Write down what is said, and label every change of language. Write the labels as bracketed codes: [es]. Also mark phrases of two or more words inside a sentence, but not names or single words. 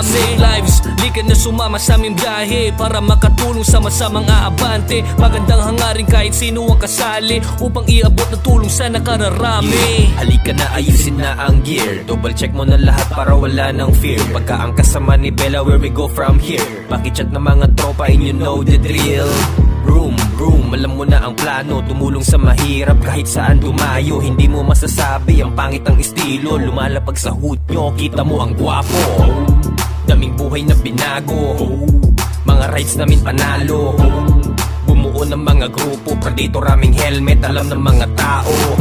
[tl] Save lives, di ka na sumama sa aming biyahe para makatulong sa mga abante. Magandang hangarin kahit sino ang kasali upang iabot ang tulong sa nakararami. Halika na, ayusin na ang gear. [en] Double check [tl] mo na lahat para wala ng fear. Pagka ang kasama ni Bella, [en] where we go from here? [tl] Pakichat na mga tropa [en] and you know the drill. [tl] Room, alam mo na ang plano. Tumulong sa mahirap kahit saan dumayo. Hindi mo masasabi ang pangit ang estilo. Lumalapag sa hood nyo, kita mo ang gwapo. Daming buhay na binago, mga rides namin panalo. Bumuo ng mga grupo, Predator aming helmet, alam ng mga tao.